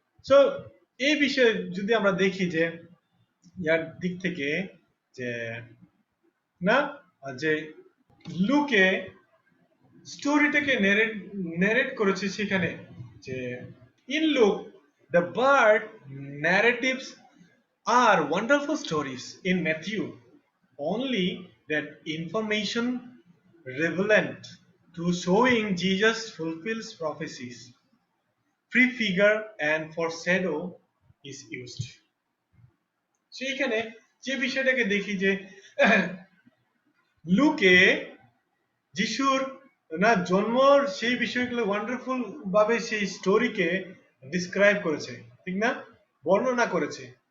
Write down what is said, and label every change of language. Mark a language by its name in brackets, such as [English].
[Bangla] So এই বিষয়ে যদি আমরা দেখি যে ইয়ার দিক থেকে যে না, যে লুকে স্টোরিটাকে ন্যারেট করেছে সেখানে, যে [English] In Luke the birth narratives are wonderful stories. In Matthew, only that information relevant to showing Jesus fulfills prophecies, prefigure and foreshadow is used. [Bangla] সেইখানে যে বিষয়টাকে দেখি যে লুকে যিশুর না জন্মর সেই বিষয়গুলো ওয়ান্ডারফুল ভাবে সেই স্টোরিকে ডিসক্রাইব করেছে, ঠিক না, বর্ণনা করেছে।